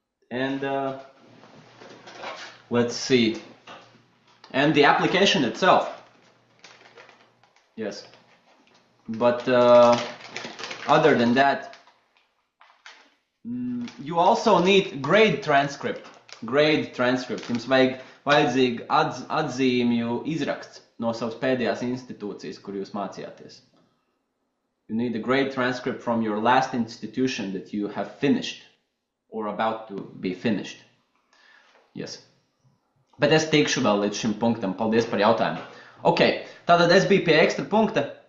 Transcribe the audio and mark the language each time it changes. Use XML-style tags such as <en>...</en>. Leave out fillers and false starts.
<en>And let's see. And the application itself. Yes. But other than that, you also need grade transcript.</en> <lv>Jums vajadzīgi atzīmju izraksts no savas pēdējās institūcijas, kur jūs mācījāties.</lv> <en>You need a grade transcript from your last institution that you have finished or about to be finished. Yes.</en> <lv>Bet es tikšu vēl līdz šim punktam. Paldies par jautājumu. Ok, tātad es biju pie ekstra punkta.</lv>